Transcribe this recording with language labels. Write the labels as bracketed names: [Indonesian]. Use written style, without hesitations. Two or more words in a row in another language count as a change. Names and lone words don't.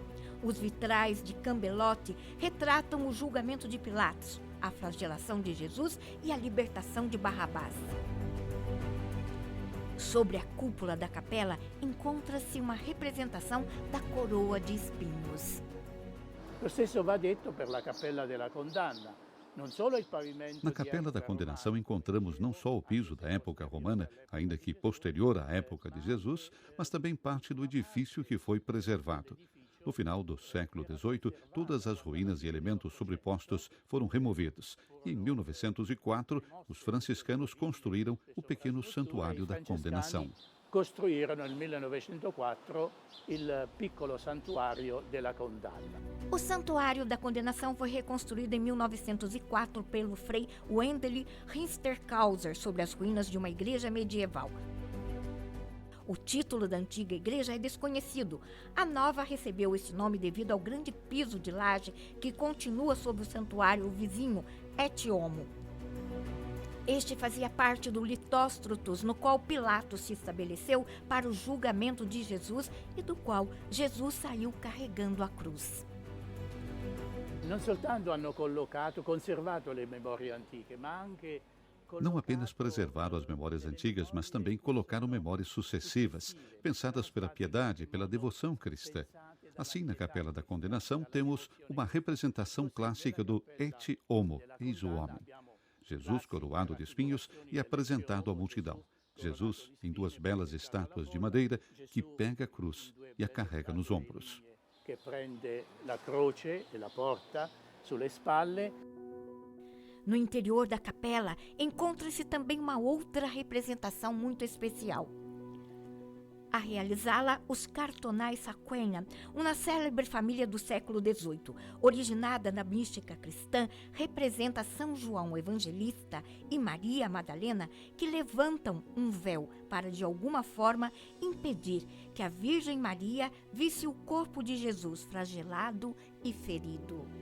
[Portuguese] Os vitrais de Cambelotti retratam o julgamento de Pilatos, a flagelação de Jesus e a libertação de Barrabás. Sobre a cúpula da capela encontra-se uma representação da coroa de espinhos. [Italian] Lo stesso va detto per la Cappella della Condanna. [Portuguese] Na Capela da Condenação encontramos não só o piso da época romana, ainda que posterior à época de Jesus, mas também parte do edifício que foi preservado. No final do século XVIII, todas as ruínas e elementos sobrepostos foram removidos. E em 1904, os franciscanos construíram o pequeno Santuário da Condenação. [Italian] Costruirono nel 1904 il piccolo Santuario della Condanna. [Portuguese] O Santuário da Condenação foi reconstruído em 1904 pelo frei Wendel Rinsterkauser sobre as ruínas de uma igreja medieval. O título da antiga igreja é desconhecido. A nova recebeu esse nome devido ao grande piso de laje que continua sobre o santuário vizinho, Et Homo. Este fazia parte do Litóstrotos, no qual Pilatos se estabeleceu para o julgamento de Jesus e do qual Jesus saiu carregando a cruz. [Italian] Non soltanto hanno conservato le memorie antiche, ma anche [Portuguese] não apenas preservaram as memórias antigas, mas também colocaram memórias sucessivas, pensadas pela piedade e pela devoção cristã. Assim, na Capela da Condenação, temos uma representação clássica do Et Homo, eis o homem. Jesus coroado de espinhos e apresentado à multidão. Jesus em duas belas estátuas de madeira que pega a cruz e a carrega nos ombros. [Italian] Que prende a croce e a porta sulle spalle. [Portuguese] No interior da capela, encontra-se também uma outra representação muito especial. A realizá-la, os cartonais Sacquenna, uma célebre família do século XVIII, originada na mística cristã, representa São João Evangelista e Maria Madalena, que levantam um véu para, de alguma forma, impedir que a Virgem Maria visse o corpo de Jesus flagelado e ferido.